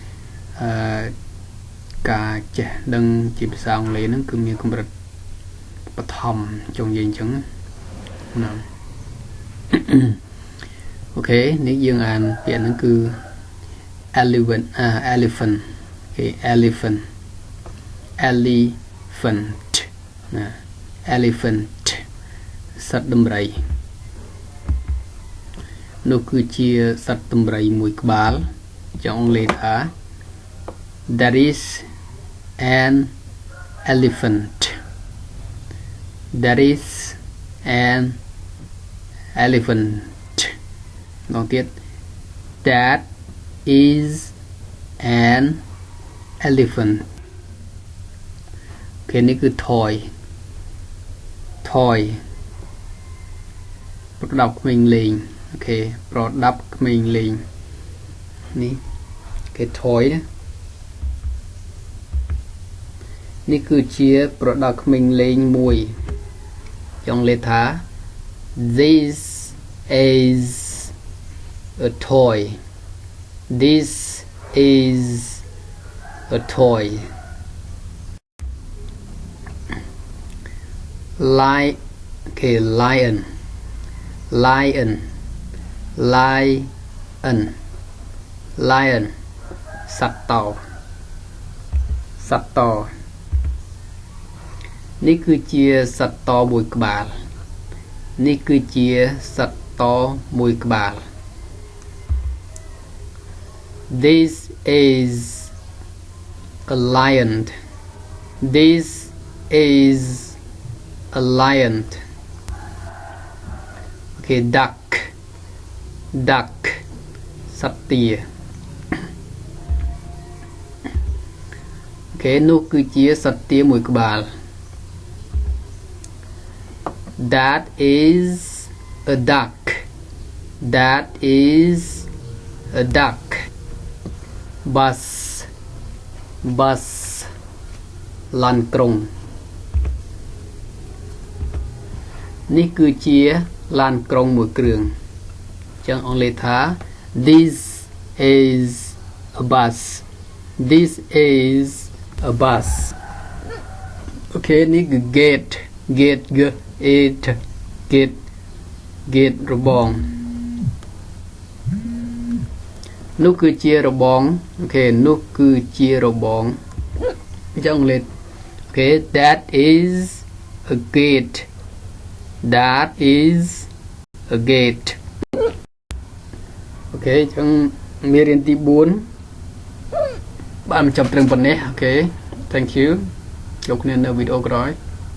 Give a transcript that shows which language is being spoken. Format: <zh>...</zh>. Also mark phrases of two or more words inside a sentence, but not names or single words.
<km>ការចេះដឹងជាភាសាអង់គ្លេសហ្នឹងគឺមានកម្រិតបឋមចង់និយាយអញ្ចឹងណាអូខេនេះយើងអានពាក្យហ្នឹងគឺ elephant គេ elephant ណា elephant សត្វដំរីនោះគឺជា សត្វដំរីមួយក្បាលចង់លេខថា</km> <en>that is an elephant that is an elephant</en> <km>ម្ដងទៀត</km> <en>that is an elephant</en> <km>គេនេះគឺ toy ប្រដាប់ក្មេងលេងអូខេប្រដាប់ក្មេងលេងនេះគេ toy ណា នេះគឺជាប្រដាប់ក្មេងលេងមួយចង់លេខថា</km> <en>this is a toy this is a toy</en> <km>lion សត្វតនេះគឺជាសត្វតមួយក្បាលនេះគឺជាសត្វតមួយក្បាល</km> <en>this is a lion this is a lion okay duck</en> <km>សត្វទាអូខេនោះគឺជាសត្វទាមួយក្បាល</km> <en>that is a duck that is a duck bus</en> <km>ឡានក្រុងនេះគឺជាឡានក្រុងមួយគ្រឿងចឹងអង់គ្លេសថា</km> <en>this is a bus this is a bus</en> <km>អូខេនេះគឺ gate របងនោះគឺជារបងអូខេនោះគឺជារបងចឹងលេខអូខេ</km> <en>that is a gate that is a gate</en> <km>អូខេចឹងមេរៀនទី4បានបញ្ចប់ត្រឹមប៉ុណ្ណេះអូខេ</km> <en>thank you</en> <km>ជួបគ្នានៅវីដេអូក្រោយ</km>